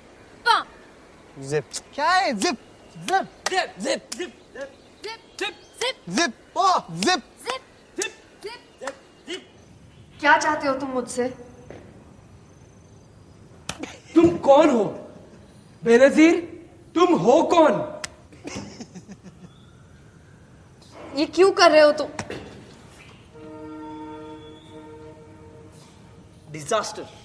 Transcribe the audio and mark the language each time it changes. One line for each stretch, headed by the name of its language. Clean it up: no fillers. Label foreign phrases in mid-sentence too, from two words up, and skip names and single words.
Hindi: Paw. Zip. क्या है? Zip. Zip. Zip, zip, zip, zip, zip, zip, Zip. Paw. Zip. zip, zip, zip, zip, zip. क्या चाहते हो तुम मुझसे? तुम कौन हो? बेनजीर, तुम हो कौन? ये क्यों कर रहे हो तुम? डिजास्टर.